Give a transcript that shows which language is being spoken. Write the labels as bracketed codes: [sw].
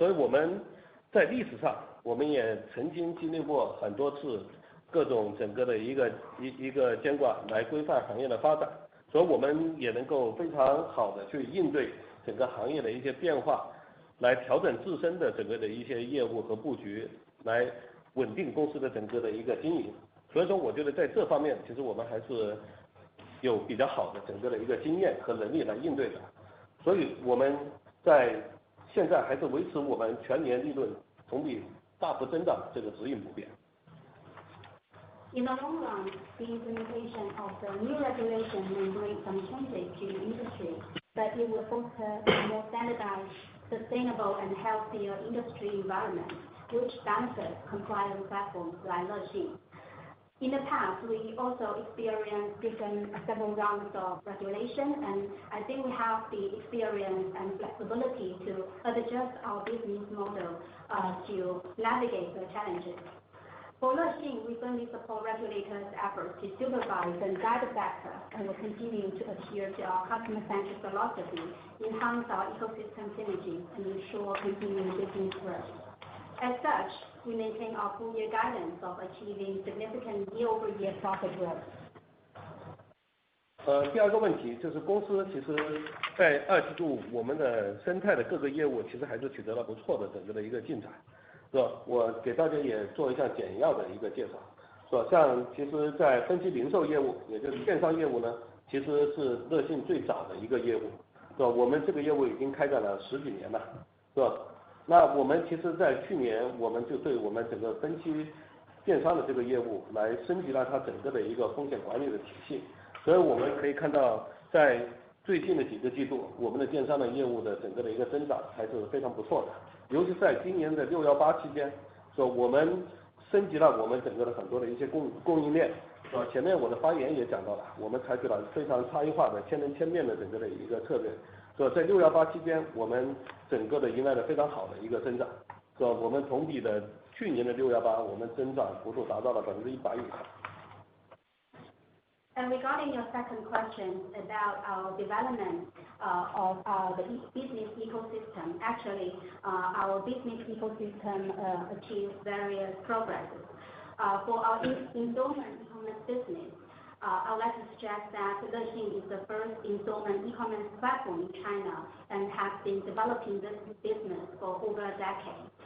[zh] 所以我们在历史上，我们也曾经经历过很多次各种整个的一个监管来规范行业的发展，所以我们也能够非常好的去应对整个行业的一些变化，来调整自身的整个的一些业务和布局，来稳定公司的整个的一个经营。所以说，我觉得在这方面，其实我们还是有比较好的整个的一个经验和能力来应对的，所以我们在现在还是维持我们全年利润同比大幅增长这个指引不变。 [en] In the long run, the implementation of the new regulation may bring some changes to the industry, but it will foster a more standardized, sustainable and healthier industry environment, which benefits compliant platforms like Lexin. In the past, we also experienced several rounds of regulation, and I think we have the experience and flexibility to adjust our business model to navigate the challenges. For Lexin, we firmly support regulators' efforts to supervise and guide the sector, and will continue to adhere to our customer-centric philosophy, enhance our ecosystem synergy, and ensure continuing business growth. As such, we maintain our full year guidance of achieving significant year-over-year profit growth. [zh] 第二个问题就是公司其实在二季度我们的生态的各个业务其实还是取得了不错的整个的一个进展，是吧？我给大家也做一下简要的一个介绍，是吧？像其实在分期零售业务，也就是电商业务呢，其实是乐信最早的一个业务，是吧？我们这个业务已经开展了10几年了，是吧？那我们其实在去年我们就对我们整个分期电商的这个业务来升级了它整个的一个风险管理的体系。所以我们可以看到，在最近的几个季度，我们的电商的业务的整个的一个增长还是非常不错的。尤其在今年的618期间，说我们升级了我们整个的很多的一些供应链，是吧？前面我的发言也讲到了，我们采取了非常差异化的千人千面的整个的一个策略，所以在618期间，我们整个的迎来了非常好的一个增长，是吧？我们同比的去年的618，我们增长幅度达到了100%以上。 [en] And regarding your second question about our development of the business ecosystem, actually our business ecosystem achieved various progresses. For our installment e-commerce business, I would like to stress that Lexin is the first installment e-commerce platform in China and has been developing this business for over a decade.